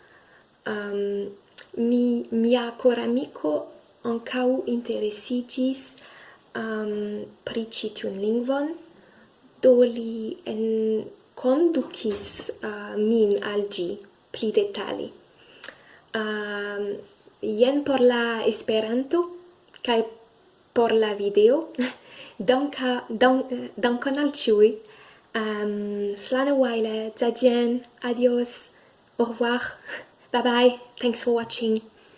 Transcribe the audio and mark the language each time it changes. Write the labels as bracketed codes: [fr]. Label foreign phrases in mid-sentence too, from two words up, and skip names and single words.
[eo] Mia koramiko ankaŭ interesiĝis pri ĉi tiun lingvon, do li enkondukis min al ĝi pli detale. jen por la Esperanto kaj por la video. Dankon al ĉiuj. Slane Weile, [zh] 再见, adios, [fr] au revoir, [en] bye bye, thanks for watching.